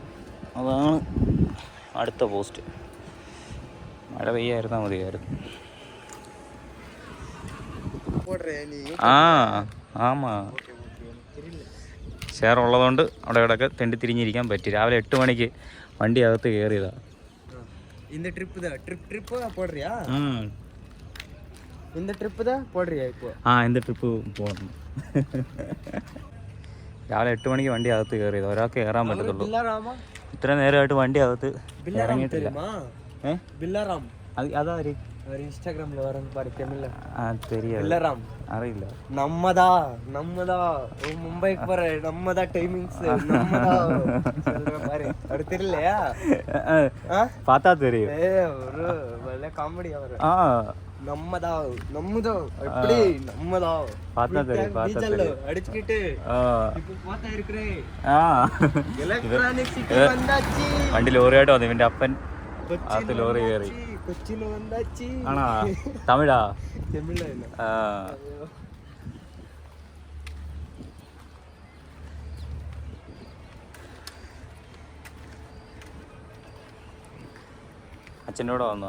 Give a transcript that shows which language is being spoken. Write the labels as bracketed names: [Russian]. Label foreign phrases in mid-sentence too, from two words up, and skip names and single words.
[Malayalam] അതാണ് അടുത്ത പോസ്റ്റ്. മഴ പെയ്യായിരുന്നാൽ മതിയായിരുന്നു. ആമാ ഷെയർ ഉള്ളതുകൊണ്ട് അവിടെ ഇവിടെയൊക്കെ തെണ്ടി തിരിഞ്ഞിരിക്കാൻ പറ്റി. രാവിലെ 8 മണിക്ക് വണ്ടി അകത്ത് കയറിയതാ. [Tamil] இந்த ட்ரிப் போடுறியா? இந்த ட்ரிப் தான் போடுறியா இப்போ? [Malayalam] இந்த ട്രിപ്പ് പോകണം. രാവിലെ 8 മണിക്ക് വണ്ടി അകത്ത് കയറിയത്. ഒരാൾക്ക് കയറാൻ പറ്റത്തുള്ളൂ. ഇത്ര നേരമായിട്ട് വണ്ടി അകത്ത് ഇറങ്ങിയിട്ടില്ല. അതാര് [Tamil] இன்ஸ்டாகிராம்ல வரேன்னு பாரு தமிழ்ல. தெரியாது. பில்லராம் [Malayalam] അറിയില്ല. [Tamil] நம்மதா மும்பைக்கு போற நம்மதா டைமிங்ஸ் நம்மதா சொல்ற பாரு. அது தெரியலையா? பார்த்தா தெரியும். ஒரு நல்ல காமெடி அவர். நம்மதா எப்படி நம்மதா பார்த்தா தெரியும். அடிச்சிட்டு இப்போ பார்த்தா இருக்கறே. எலக்ட்ரானிக் சிட்டி வந்தாச்சு. [Malayalam] വണ്ടി ലോറിയായിട്ട് വന്നു. ഇവന്റെ അപ്പൻ അത് ലോറി കയറി. കൊച്ചിയിൽ വന്നാച്ചി. ആണോ? തമിഴാ? തമിഴല്ല. അച്ഛൻ്റെ കൂടെ വന്നതാ.